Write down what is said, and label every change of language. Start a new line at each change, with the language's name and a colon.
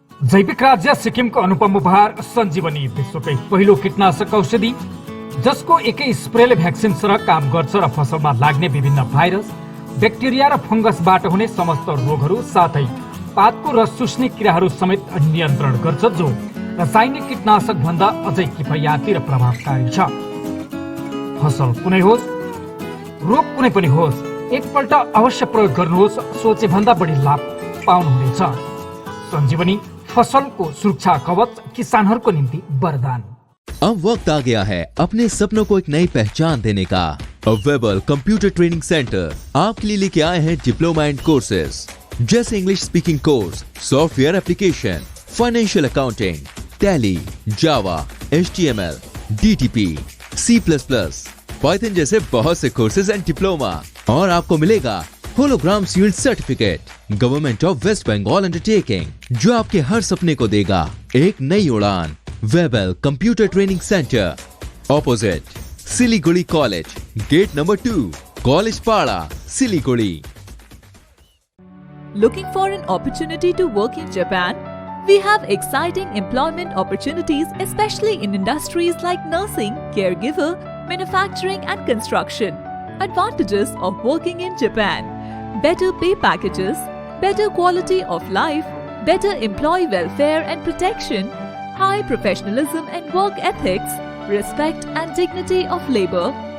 Nepali: जैविक राज्य सिक्किमको अनुपम उपहार सञ्जीवनी, विश्वकै पहिलो कीटनाशक औषधि जसको एकै स्प्रेले भ्याक्सिनसँग काम गर्छ र फसलमा लाग्ने विभिन्न भाइरस, ब्याक्टेरिया र फंगसबाट हुने समस्त रोगहरू साथै पातको रस चुस्ने किराहरू समेत नियन्त्रण गर्छ, जो रासायनिक कीटनाशक भन्दा अझै किफायती र प्रभावकारी छ। फसल कुनै होस्, रोग कुनै पनि होस्, एकपल्ट अवश्य प्रयोग गर्नुहोस्, सोचे भन्दा बढी लाभ पाउनुहुनेछ। सञ्जीवनी फसलको सुरक्षा कवच, किसानहरूको निम्ति वरदान।
Hindi: अब वक्त आ गया है अपने सपनों को एक नई पहचान देने का। वेबल कंप्यूटर ट्रेनिंग सेंटर आपके लिए लेके आए हैं डिप्लोमा एंड कोर्सेज जैसे English speaking course, software application, financial accounting, tally, जावा, HTML, DTP, C++, पाइथन जैसे बहुत से कोर्सेज एंड डिप्लोमा। और आपको मिलेगा hologram sealed certificate government of waste Bengal undertaking, जो आपके हर सपने को देगा एक नई उड़ान। वेबल computer training centre, opposite Siliguri college, gate number 2, college पाड़ा, Siliguri.
English: Looking for an opportunity to work in Japan? We have exciting employment opportunities, especially in industries like nursing, caregiver, manufacturing and construction. Advantages of working in Japan: better pay packages, better quality of life, better employee welfare and protection, high professionalism and work ethics, respect and dignity of labor,